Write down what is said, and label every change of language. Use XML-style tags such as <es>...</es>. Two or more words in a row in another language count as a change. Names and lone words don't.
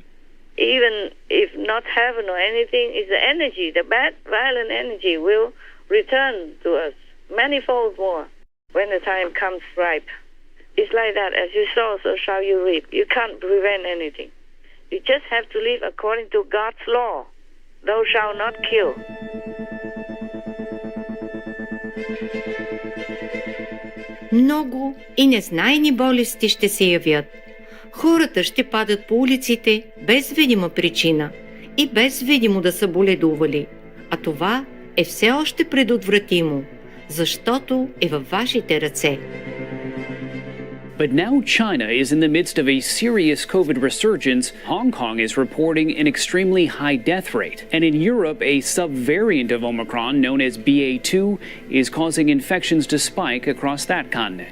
<en>Even if not heaven or anything, is the energy, the bad, violent energy will return to us manifold more when the time comes ripe. It's like that. As you sow, so shall you reap. You can't prevent anything. You just have to live according to God's law. Thou shalt not kill.</en> <bg>Много и незнайни болести ще се явят. Хората ще падат по улиците без видима причина и без видимо да са боледували. А това е все още предотвратимо, защото е във вашите ръце.</bg> <en>But now China is in the midst of a serious COVID resurgence. Hong Kong is reporting an extremely high death rate. And in Europe, a subvariant of Omicron known as BA2 is causing infections to spike across that continent.</en>